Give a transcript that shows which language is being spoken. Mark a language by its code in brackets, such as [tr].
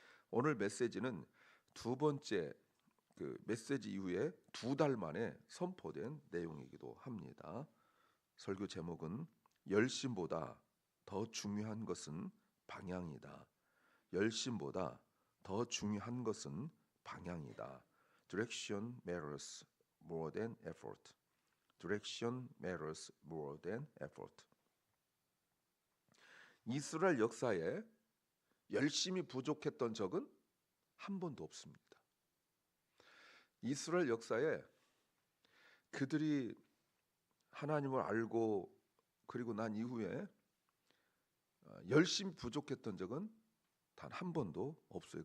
[ko] 오늘 메시지는 두 번째 메시지 이후에 2달 만에 선포된 내용이기도 합니다. 설교 제목은 열심보다 더 중요한 것은 방향이다. 열심보다 더 중요한 것은 방향이다. [en] Direction matters more than effort. Direction matters more than effort. [ko] 이스라엘 역사에 열심이 부족했던 적은 한 번도 없습니다. 이스라엘 역사에 그들이 하나님을 알고 그리고 난 이후에 열심히 부족했던 적은 단 한 번도 없어요.